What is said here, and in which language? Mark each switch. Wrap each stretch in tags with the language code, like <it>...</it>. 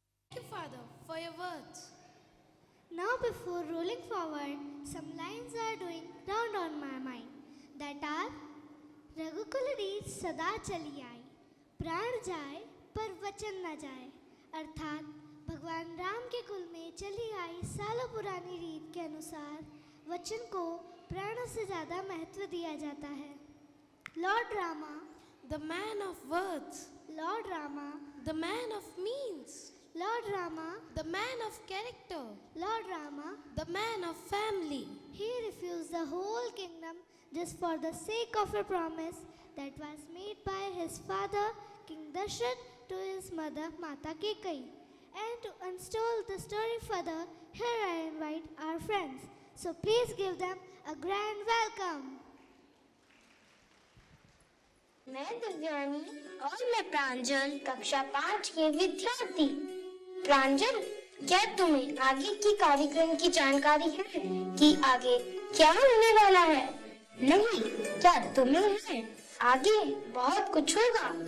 <en>Thank you, Father, for your words. Now, before rolling forward, some lines are doing round on my mind. That are,</en> <hi>रघुकुल रीत सदा चली आई, प्राण जाए पर वचन न जाए। अर्थात भगवान राम के कुल में चली आई सालों पुरानी रीत के अनुसार वचन को प्राणों से ज़्यादा महत्व दिया जाता है।</hi> <en>Lord Rama, The man of words, lord Rama, the man of means, lord Rama, the man of character, lord Rama, the man of family. he refused the whole kingdom just for the sake of a promise that was made by his father King Dashrath to his mother Mata Kekai. And to unstall the story further, here I invite our friends. So please give them a grand welcome.</en> <hi>मैं दिव्यानी और मैं प्रांजल, कक्षा 5 के विद्यार्थी। प्रांजल, क्या तुम्हें आगे की कार्यक्रम की जानकारी है कि आगे क्या होने वाला है? नहीं, क्या तुम्हें है? आगे बहुत कुछ होगा।</hi>